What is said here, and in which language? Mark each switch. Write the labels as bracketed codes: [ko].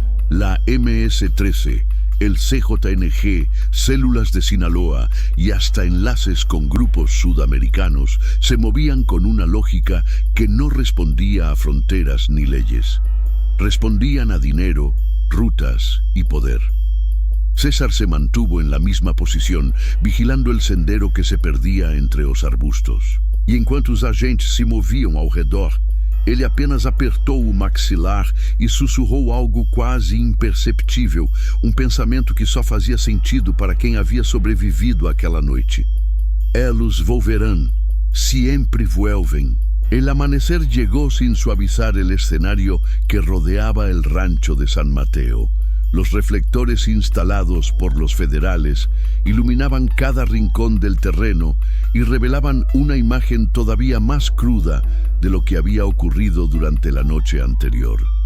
[es] La MS-13, el CJNG, células de Sinaloa y hasta enlaces con grupos sudamericanos se movían con una lógica que no respondía a fronteras ni leyes. Respondían a dinero, rutas y poder. César se mantuvo en la misma posición, vigilando el sendero que se perdía entre [pt] os arbustos. E enquanto os agentes se moviam ao redor, ele apenas apertou o maxilar e sussurrou algo quase imperceptível, um pensamento que só fazia sentido para quem havia sobrevivido àquela noite. [es] Elos volverán, siempre vuelven. El amanecer llegó sin suavizar el escenario que rodeaba el rancho de San Mateo. Los reflectores instalados por los federales iluminaban cada rincón del terreno y revelaban una imagen todavía más cruda de lo que había ocurrido durante la noche anterior.